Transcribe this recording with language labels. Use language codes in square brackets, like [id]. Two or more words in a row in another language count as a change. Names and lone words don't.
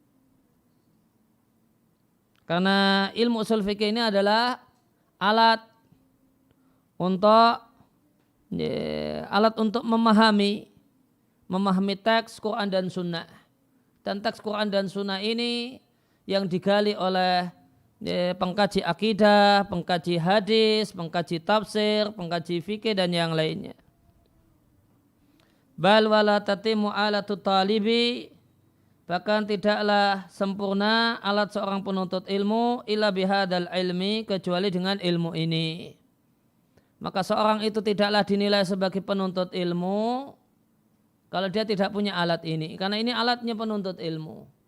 [id] Karena ilmu usul fikih ini adalah alat untuk memahami teks Quran dan Sunnah. Dan teks Quran dan Sunnah ini yang digali oleh pengkaji akidah, pengkaji hadis, pengkaji tafsir, pengkaji fikih dan yang lainnya. [ar] بل ولا تتم آلة الطالب, [id] bahkan tidaklah sempurna alat seorang penuntut ilmu [ar] إلا بهذا العلم, [id] kecuali dengan ilmu ini. Maka seorang itu tidaklah dinilai sebagai penuntut ilmu kalau dia tidak punya alat ini, karena ini alatnya penuntut ilmu.